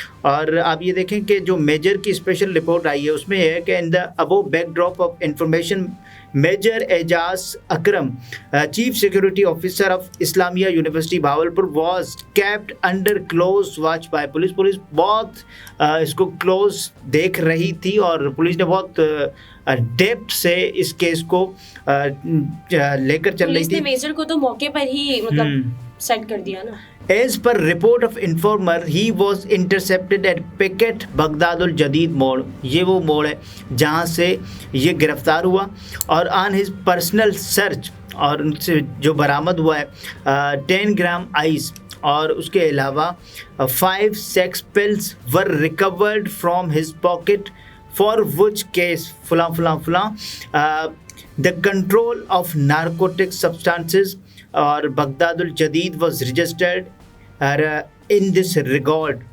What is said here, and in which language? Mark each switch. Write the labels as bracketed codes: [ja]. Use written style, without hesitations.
[ur] اور آپ یہ دیکھیں کہ جو میجر کی اسپیشل رپورٹ آئی ہے اس میں یہ ہے کہ [en] In the above backdrop of information major Ijaz Akram chief security officer of Islamia university Bahawalpur was kept under close watch by police. [ur] Police بہت اس کو کلوز دیکھ رہی تھی اور پولیس نے بہت ڈیپتھ سے اس کیس کو لے کر چل رہی تھی. میجر کو تو موقع پر ہی مطلب سیٹ کر دیا نا. [en] As per report of informer, he was intercepted at Picket Baghdad al-Jadid موڑ. [ur] یہ وہ موڑ ہے جہاں سے یہ گرفتار ہوا. [en] اور on his personal search [ur] اور ان سے جو برآمد ہوا ہے 10 گرام آئس اور اس کے علاوہ [en] 5 sex pills were recovered from his pocket for which case فلاں فلاں فلاں the control of narcotic substances اور Baghdad al-Jadid was registered in this regard.